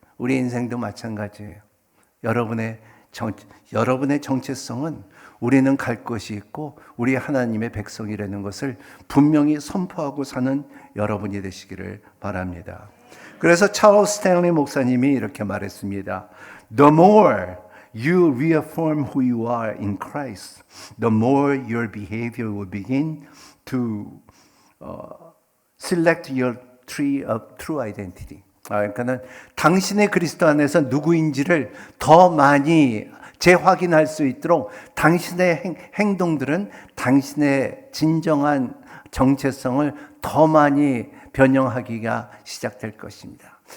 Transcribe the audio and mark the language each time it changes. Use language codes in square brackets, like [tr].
[ko] 우리 인생도 마찬가지예요. 여러분의 정체성은 우리는 갈 곳이 있고 우리 하나님의 백성이라는 것을 분명히 선포하고 사는 여러분이 되시기를 바랍니다. 그래서 찰스 스탠리 목사님이 이렇게 말했습니다. [en] The more you reaffirm who you are in Christ, the more your behavior will begin to select your tree of true identity. [ko] 그러니까는 당신의 그리스도 안에서 누구인지를 더 많이 재확인할 수 있도록 당신의 행동들은 당신의 진정한 정체성을 더 많이 변형하기가 시작될 것입니다.